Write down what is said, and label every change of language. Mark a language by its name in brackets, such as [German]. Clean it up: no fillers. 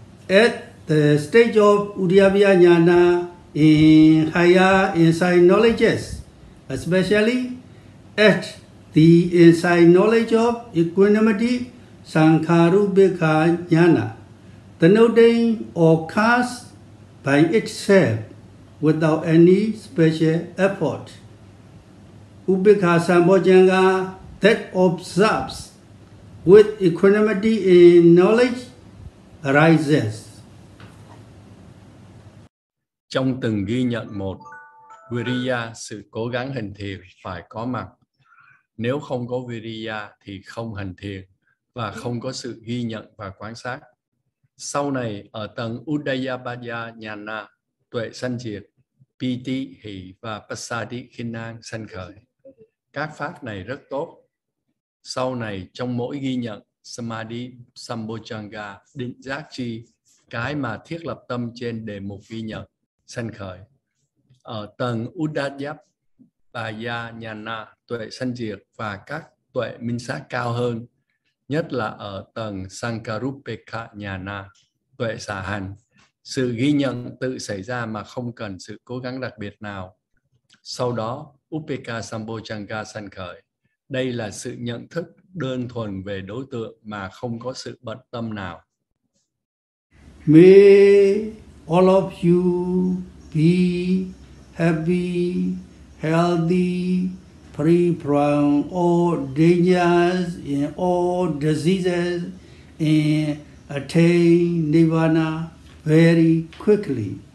[English] At the stage of Udyabhya Jnana in higher insight knowledges, especially at the insight knowledge of equanimity, Sankharupekha Jnana, the noting occurs by itself without any special effort. Upekha Sambojjhanga that observes with equanimity in knowledge arises. [Vietnamese] Trong từng ghi nhận một, Viriya, sự cố gắng hành thiền phải có mặt. Nếu không có Viriya thì không hành thiền và không có sự ghi nhận và quan sát. Sau này, ở tầng Udayabhaya Jnana, tuệ sanh diệt, Piti, hỷ và Passaddhi, khinh an sanh khởi. Các pháp này rất tốt. Sau này, trong mỗi ghi nhận, Samadhi Sambojjhanga, định giác chi, cái mà thiết lập tâm trên đề mục ghi nhận, sanh khởi. Ở tầng Udayabhaya Jnana, tuệ sanh diệt và các tuệ minh sát cao hơn, nhất là ở tầng Sankarupekha Jnana, tuệ xả hành, sự ghi nhận tự xảy ra mà không cần sự cố gắng đặc biệt nào. Sau đó, Upekha Sambojjhanga sanh khởi. Đây là sự nhận thức đơn thuần về đối tượng mà không có sự bận tâm nào. [English] May all of you be happy, healthy, free from all dangers and all diseases, and attain Nirvana very quickly.